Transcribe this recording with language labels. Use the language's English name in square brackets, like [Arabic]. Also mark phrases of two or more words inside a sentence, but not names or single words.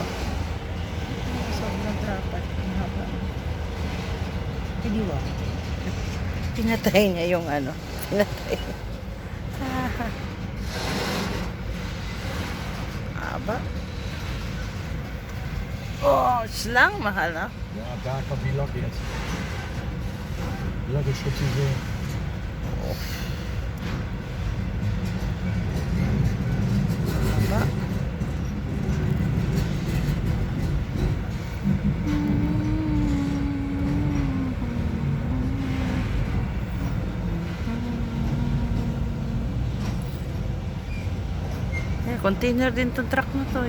[Filipino] Sobrang traffic. Ang haba na. Hindi ba? Pinatay niya yung ano. Pinatay. Haba. Oh, lang mahal na. [German] Ja, da kommt die Lok jetzt. Die Lok ist schon zu sehen. [Filipino] Haba. Container din tong truck na to eh.